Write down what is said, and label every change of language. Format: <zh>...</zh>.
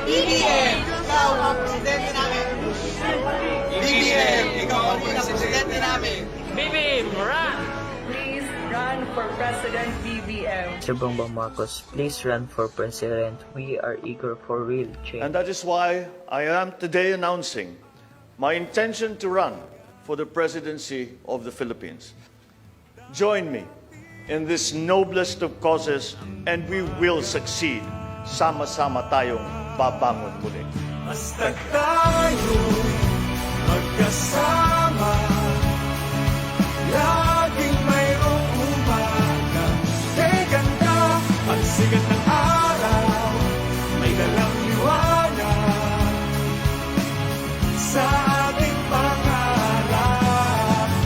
<tl>BBM, ikaw ang presidente namin. BBM, ikaw ang presidente namin.</tl> <en>BBM, run! Please run for President BBM. Mr. Bongbong Marcos, please run for president. We are eager for real change. And that is why I am today announcing my intention to run for the presidency of the Philippines. Join me in this noblest of causes and we will succeed.</en> <tl>Sama-sama tayong babangon muli. Basta tayo magkasama, laging mayroong umaga. Kay ganda ang sigat ng araw, may dalang liwanag sa ating pangarap.</tl>